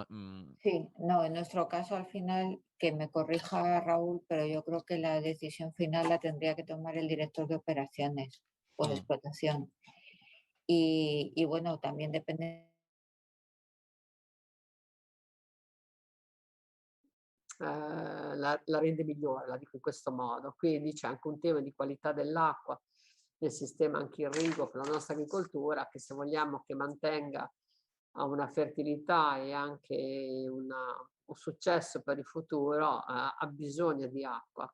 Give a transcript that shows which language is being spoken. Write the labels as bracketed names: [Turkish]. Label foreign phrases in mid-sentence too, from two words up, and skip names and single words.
[Spanish] Sí, no, en nuestro caso al final, que me corrija Raúl, pero yo creo que la decisión final la tendría que tomar el director de operaciones o de explotación. Y bueno, también depende. [Italian] La rende migliore, la dico in questo modo. Quindi c'è anche un tema di qualità dell'acqua nel sistema anche irriguo per la nostra agricoltura, che se vogliamo che mantenga una fertilità e anche un successo per il futuro, ha bisogno di acqua.